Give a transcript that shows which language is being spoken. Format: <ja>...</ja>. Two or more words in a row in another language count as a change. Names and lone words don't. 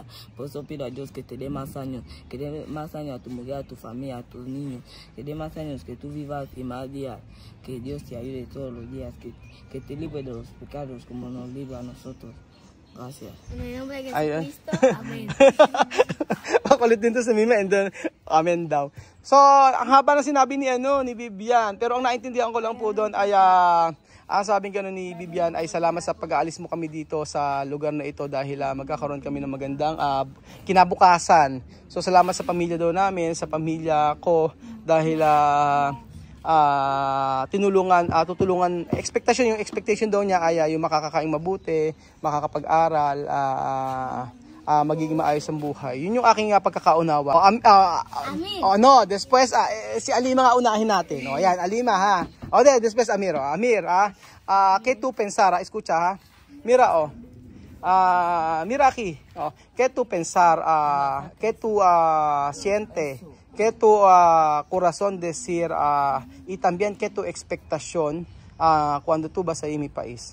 <es>Por eso pido a Dios que te dé más años, que dé más años a tu mujer, a tu familia, a tus niños, que dé más años, que tú vivas y más días, que Dios te ayude todos los días, que te libre de los pecados como nos libra a nosotros. Gracias. En el nombre de Jesucristo, amén.</es> <tl>Makulit din to sa Mima</tl> <en>and then</en> <tl>amen daw. So, ang haba na sinabi ni Vivian, pero ang naintindihan ko lang po doon ay ang sabing gano'n ni Vivian ay salamat sa pag-aalis mo kami dito sa lugar na ito dahil magkakaroon kami ng magandang kinabukasan. So, salamat sa pamilya daw namin, sa pamilya ko dahil tutulungan, yung expectation daw niya ay yung makakakaing mabuti, makakapag-aral, magiging maayos ang buhay. Yun yung aking pagkakaunawa. Después, si Alima nga unahin natin.</tl> <es>Ayan, Alima después Amir. Amir, ¿qué tú pensar? Escucha, Mira, mira aquí. ¿Qué tú pensar? ¿Qué tú siente? ¿Qué tu corazón decir y también qué tu expectación cuando tú vas a ir a mi país?</es>